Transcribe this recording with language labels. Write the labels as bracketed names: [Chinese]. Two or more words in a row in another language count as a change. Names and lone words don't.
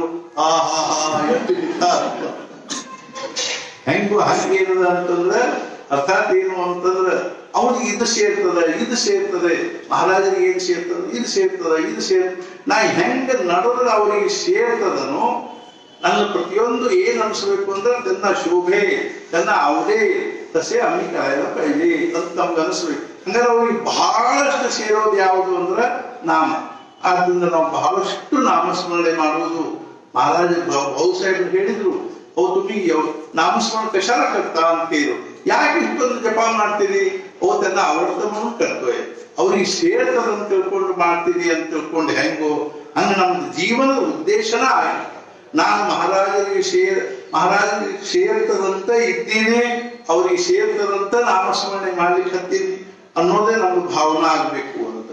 [Kannada] ಆ ಹಾ ಹಾ ಎಷ್ಟು ಹೆಂಗು ಹಾಗೆ ಏನದ ಅಂತಂದ್ರೆ ಅರ್ಥಾತ್ ಏನು ಅಂತಂದ್ರೆ ಅವನಿಗೆ ಇದು ಸೇರ್ತದ, ಇದು ಸೇರ್ತದೆ, ಮಹಾರಾಜರಿಗೆ ಏನು ಸೇರ್ತದ, ಇದು ಸೇರ್ತದ, ಇದು ನಾ ಹೆಂಗ ನಡೆದ್ರೆ ಅವರಿಗೆ ಸೇರ್ತದನೋ ನನ್ನ ಪ್ರತಿಯೊಂದು ಏನ್ ಅನ್ಸ್ಬೇಕು ಅಂದ್ರೆ ತನ್ನ ಶೋಭೆ ತನ್ನ ಅವರೇ ತಸೆ [Marathi] ಆम्ही करायला पाहिजे [Kannada] ಅಂತ ನಮ್ಗೆ ಅನಿಸ್ಬೇಕು. ಹಂಗಾರೆ ಅವ್ರಿಗೆ ಬಹಳಷ್ಟು ಸೇರೋದು ಯಾವುದು ಅಂದ್ರೆ ನಾಮ. ಆದ್ರಿಂದ ನಾವು ಬಹಳಷ್ಟು ನಾಮಸ್ಮರಣೆ ಮಾಡುವುದು. ಮಹಾರಾಜ ಭಾऊसाहेब ಹೇಳಿದ್ರು, ಅವು [Marathi] तुम्ही नामस्मरण कशाला करता [Kannada] ಅಂತೀರು, ಯಾಕೆ ಇಷ್ಟೊಂದು ಜಪ ಮಾಡ್ತೀರಿ, ಅವು ತನ್ನ [Marathi] आवडतं म्हणून करतोय, [Kannada] ಅವ್ರಿಗೆ ಸೇರ್ತದಂತ ತಿಳ್ಕೊಂಡು ಮಾಡ್ತೀರಿ ಅಂತ ತಿಳ್ಕೊಂಡು ಹೆಂಗೋ ಹಂಗ ನಮ್ದು ಜೀವನದ ಉದ್ದೇಶನ ನಾನು ಮಹಾರಾಜರಿಗೆ ಸೇರ್ತದಂತ ಇದ್ದೀನಿ, ಅವ್ರಿಗೆ ಸೇರ್ತದಂತ ನಾಮಸ್ಮರಣೆ ಮಾಡ್ಲಿಕ್ಕೆ ಹತ್ತೀನಿ ಅನ್ನೋದೇ ನಮ್ದು ಭಾವನಾ ಆಗ್ಬೇಕು ಅಂತ.